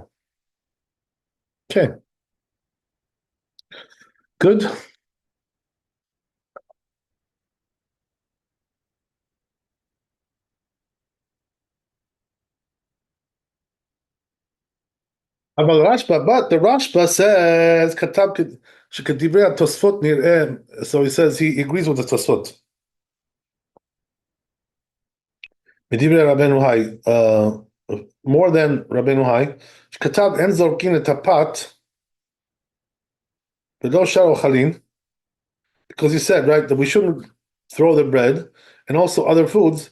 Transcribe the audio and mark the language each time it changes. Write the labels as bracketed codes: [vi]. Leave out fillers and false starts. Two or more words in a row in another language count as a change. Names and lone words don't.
[en] Okay. Good. But the Rashba says [he] כתב שמדברי תוספות נראה. [en] So he says he agrees with the Tosfot. [he] מדברי רבינו האי, [en] more than Rabbeinu Hai. [he] כתב אין צריכין את הפת ולא שאר אוכלין, [en] because he said, right, that we shouldn't throw the bread and also other foods.